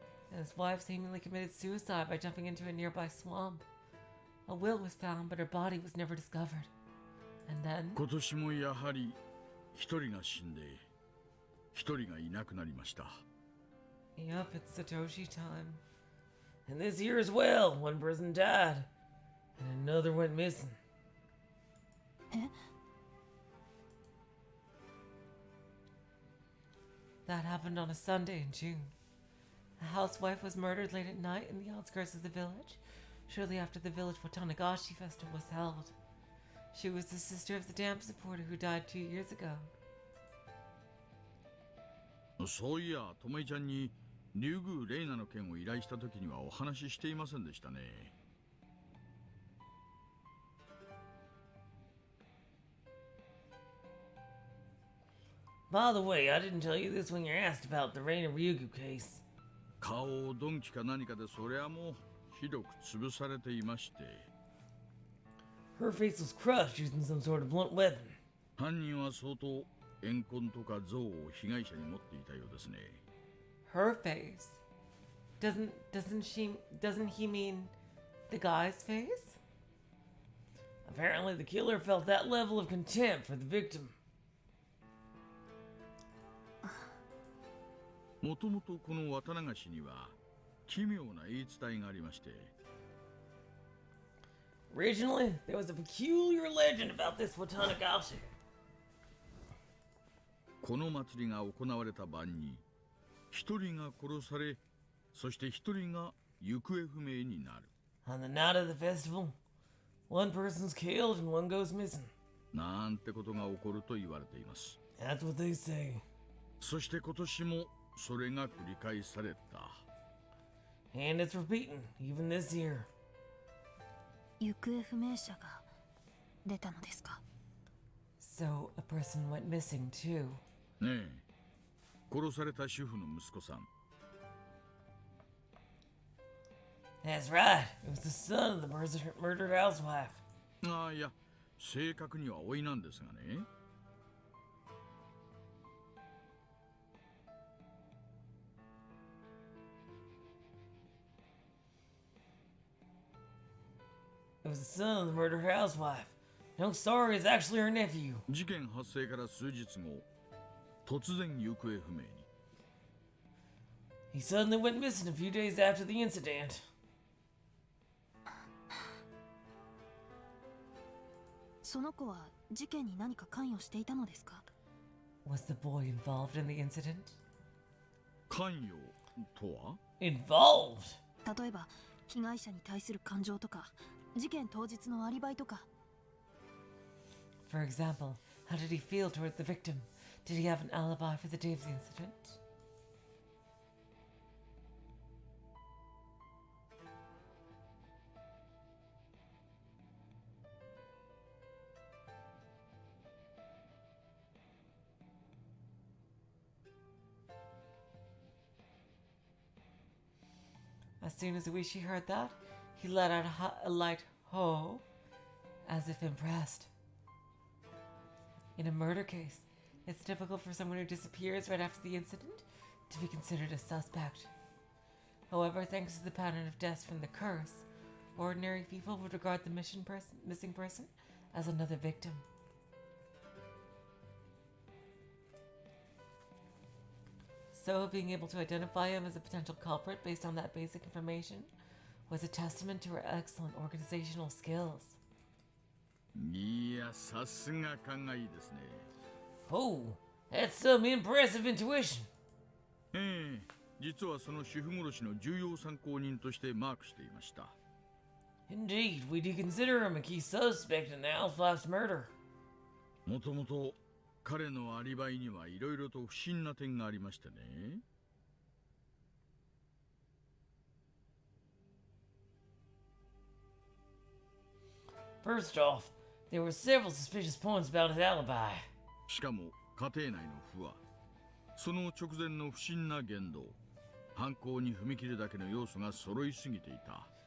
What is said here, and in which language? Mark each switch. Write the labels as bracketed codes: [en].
[en] And his wife seemingly committed suicide by jumping into a nearby swamp. A will was found, but her body was never discovered. And then, [ja] 今年もやはり一人が死んで一人がいなくなりました。 [en] yep, it's Satoshi time. And this year as well, one person died, and another went missing. え？ That happened on a Sunday in June. A housewife was murdered late at night in the outskirts of the village, shortly after the village Tokihogushi festival was held. She was the sister of the dam supporter who died 2 years ago. [ja] そういや、ともえちゃんに竜宮レイナの件を依頼した時にはお話ししていませんでしたね。 [en] By the way, I didn't tell you this when you're asked about the Reina Ryugu case. [ja] 顔を鈍器か何かでそりゃもうひどく潰されていまして。 [en] Her face was crushed using some sort of blunt weapon. [ja] 犯人は相当怨恨とか憎悪を被害者に持っていたようですね。 [en] Her face? Doesn't he mean the guy's face? Apparently, the killer felt that level of contempt for the victim. [ja] もともとこの渡流しには奇妙な言い伝えがありまして。 [en] Originally, there was a peculiar legend about this Tokihogushi. [ja] この祭りが行われた晩に一人が殺され、そして一人が行方不明になる。 [en] On the night of the festival, one person's killed and one goes missing. [ja] なんてことが起こると言われています。 [en] That's what they say. [ja] そして今年もそれが繰り返された。 [en] And it's repeating, even this year. [ja] 行方不明者が出たのですか？ [en] So a person went missing too. [ja] ねえ、殺された主婦の息子さん。 [en] That's right. It was the son of the murdered housewife. [ja] ああ、いや、正確には甥なんですがね。 [en] It was the son of the murdered housewife. No, sorry, it's actually her nephew. [ja] 事件発生から数日後、突然行方不明に。 [en] He suddenly went missing a few days after the incident. [ja] その子は事件に何か関与していたのですか？ [en] Was the boy involved in the incident? [ja] 関与とは？ [en] Involved? [ja] 例えば被害者に対する感情とか事件当日のアリバイとか。 [en] For example, how did he feel toward the victim? Did he have an alibi for the day of the incident? As soon as Uishi heard that, he let out a light ho, as if impressed. In a murder case, it's difficult for someone who disappears right after the incident to be considered a suspect. However, thanks to the pattern of deaths from the curse, ordinary people would regard the missing person as another victim. So, being able to identify him as a potential culprit based on that basic information was a testament to her excellent organizational skills. [ja] いや、さすが勘がいいですね。 [en] Oh, that's some impressive intuition. [ja] ええ、実はその主婦殺しの重要参考人としてマークしていました。 [en] Indeed, we do consider him a key suspect in the housewife's murder. [ja] もともと彼のアリバイにはいろいろと不審な点がありましてね。 [en] First off, there were several suspicious points about his alibi. [ja] しかも家庭内の不和、その直前の不審な言動、犯行に踏み切るだけの要素が揃いすぎていた。